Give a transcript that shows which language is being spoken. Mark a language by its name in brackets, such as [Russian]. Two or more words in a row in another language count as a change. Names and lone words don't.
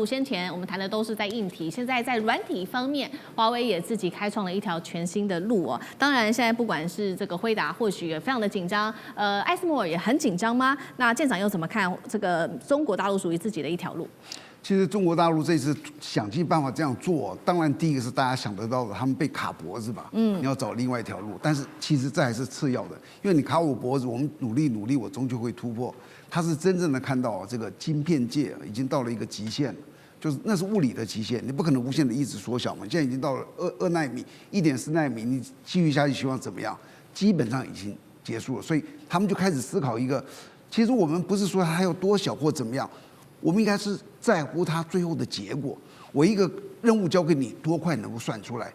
[Chinese] 先前我們談的都是在硬體，現在在軟體方面，華為也自己開創了一條全新的路哦。當然，現在不管是這個輝達，或許也非常的緊張，艾斯摩爾也很緊張嗎？那艦長又怎麼看這個中國大陸屬於自己的一條路？其實中國大陸這次想盡辦法這樣做，當然第一個是大家想得到的，他們被卡脖子吧，你要找另外一條路。但是其實這還是次要的，因為你卡我脖子，我們努力，我終究會突破。他是真正的看到這個晶片界已經到了一個極限了，就是那是物理的極限，你不可能無限的一直縮小嘛。現在已經到了2奈米、1.4奈米，你繼續下去希望怎麼樣？基本上已經結束了，所以他們就開始思考一個，其實我們不是說它有多小或怎麼樣。我們應該是在乎它最後的結果。我一個任務交給你，多快能夠算出來？